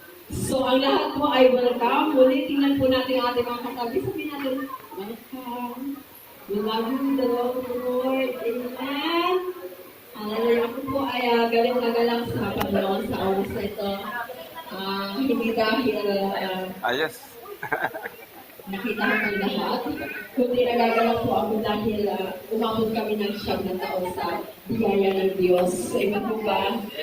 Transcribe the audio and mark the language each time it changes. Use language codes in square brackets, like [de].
[tl] So, ang lahat po ay welcome. Muli, tingnan po natin ang ating mga katabi. Sabihin natin, welcome. [en] We love you in the love of the Lord. [tl] Amen. Hallelujah. Ako po ay galing na galang sa Panginoon sa oras na ito. Hindi dahil [en] Yes. [tl] nakita ko ang lahat, kundi nagagalak po ako dahil umabot kami ng 9 na taon sa biyaya ng Diyos. Amen po ba?